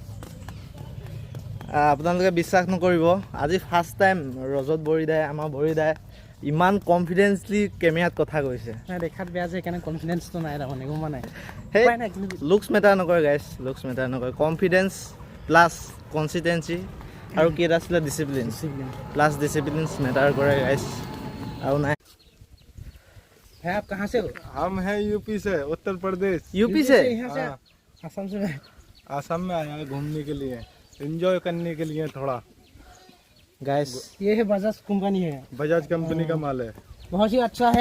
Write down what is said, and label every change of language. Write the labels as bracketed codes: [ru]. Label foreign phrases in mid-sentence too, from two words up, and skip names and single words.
[as] আপোনালোকে বিশ্বাস নকৰিব, আজি [en] first time [as] ৰজত বৰিদাই, আমাৰ বৰিদাই ইমান কনফিডেন্সলি কেমেৰাত কথা কৈছে। দেখাত বেয়া যে সেইকাৰণে কনফিডেন্সটো নাই, তাৰমানে গম পোৱা নাই। সেই [en] looks matter [as] নকৰে গাইছ, [en] looks matter [as] নকৰে। [en] confidence plus consistency [as] আৰু কি এটা আছিলে, [en] discipline plus discipline matter [as] কৰে গাইছ, আৰু নাই। [hi] है। आप कहाँ से हो? हम हैं यूपी से, उत्तर प्रदेश। यूपी से? यहाँ से? हाँ। असम से? आसाम में आया है घूमने के लिए, एंजॉय करने के लिए थोड़ा। गाइस, ये है बजाज कंपनी है, बजाज कंपनी का माल है। बहुत ही अच्छा है।